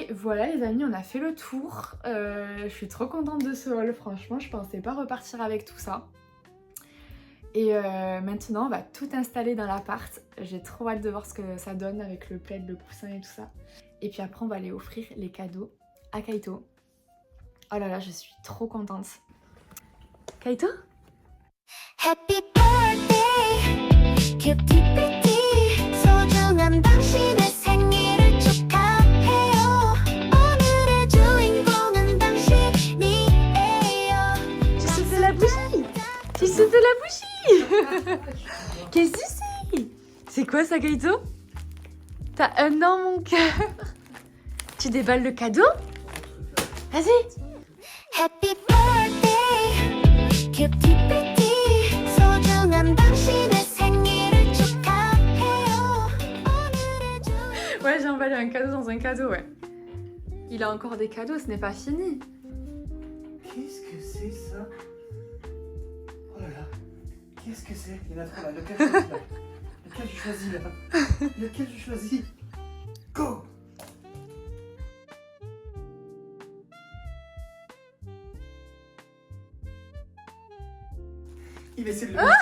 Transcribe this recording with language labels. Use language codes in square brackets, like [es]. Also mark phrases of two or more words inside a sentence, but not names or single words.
[fr] Et voilà les amis, on a fait le tour. Je suis trop contente de ce haul, franchement, je pensais pas repartir avec tout ça. Et maintenant on va tout installer dans l'appart. J'ai trop hâte de voir ce que ça donne avec le plaid, le coussin et tout ça. Et puis après on va aller offrir les cadeaux à Kaito. Oh là là, je suis trop contente. Kaito? [en] Happy birthday, cutie patty. [ko] 소중한 당신의 생일을 축하해요. 오늘의 주인 [fr] Tu sautes de la bougie. Qu'est-ce que c'est? C'est quoi ça, Kaito? T'as un an, mon cœur. Tu déballes le cadeau? Vas-y. [en] Happy birthday [ko] 큐티피티 소중한 당신의 생일을 축하해요 오늘의 주 [fr] Ouais, j'ai emballé un cadeau dans un cadeau, ouais. Il a encore des cadeaux, ce n'est pas fini. Qu'est-ce que c'est ça? Oh là là, qu'est-ce que c'est? Il y en a trop là, lequel je choisis là? Lequel je choisis là? Lequel je choisis? Go! Il essaie de le